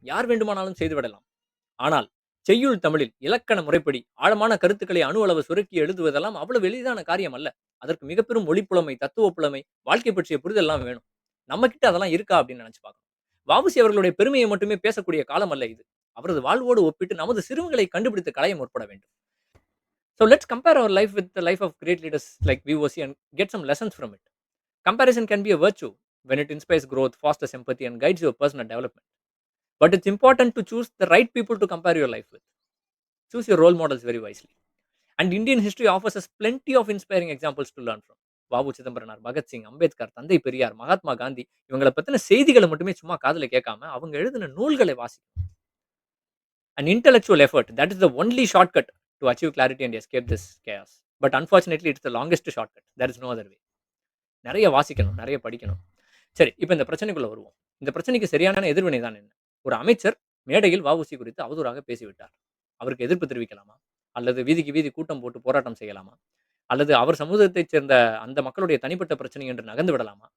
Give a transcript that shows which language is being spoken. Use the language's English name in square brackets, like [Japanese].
[Tamil] யார் வேண்டுமானாலும் செய்துவிடலாம். ஆனால் செய்யுள் தமிழில் இலக்கண முறைப்படி ஆழமான கருத்துக்களை அணு அளவு சுருக்கி எழுதுவதெல்லாம் அவ்வளவு எளிதான காரியம் அல்ல. அதற்கு மிக பெரும் மொழிப்புலமை, தத்துவ புலமை, வாழ்க்கை பற்றிய புரிதல்லாம் வேணும். நம்ம கிட்ட அதெல்லாம் இருக்கா அப்படின்னு நினைச்சு பார்க்கணும். வ.உ.சி. அவர்களுடைய பெருமையை மட்டுமே பேசக்கூடிய காலம் அல்ல இது. அவரது வாழ்வோடு ஒப்பிட்டு நமது சிறுமைகளை கண்டுபிடித்து களைய முற்பட வேண்டும். [English] So let's compare our life with the life of great leaders like V.O.C. and get some lessons from it. Comparison can be a virtue when it inspires growth, fosters empathy, and guides your personal development. But it's important to choose the right people to compare your life with. Choose your role models very wisely. And Indian history offers us plenty of inspiring examples to learn from. [Tamil] வ.உ. Chidambaranar, Bhagat Singh, Ambedkar, தந்தை பெரியார், மகாத்மா காந்தி இவங்கள பத்தின செய்திகளை மட்டுமே சும்மா காதுல கேட்காம அவங்க எழுதின நூல்களை வாசிக்கணும். [English] An intellectual effort, that is the only shortcut to achieve clarity and escape this chaos. But unfortunately, it's the longest shortcut. There is no other way. [Tamil] நிறைய வாசிக்கணும், நிறைய படிக்கணும். சரி, இப்ப இந்த பிரச்சனைக்குள்ள வருவோம். இந்த பிரச்சனைக்கு சரியான எதிர்வினை தான் என்ன? ஒரு அமைச்சர் மேடையில் வ.உ.சி. குறித்து அவதூறாக பேசிவிட்டார். அவருக்கு எதிர்ப்பு தெரிவிக்கலாமா? அல்லது வீதிக்கு வீதி கூட்டம் போட்டு போராட்டம் செய்யலாமா? அல்லது அவர் சமூகத்தைச் சேர்ந்த அந்த மக்களுடைய தனிப்பட்ட பிரச்சனை என்று நகர்ந்து விடலாமா?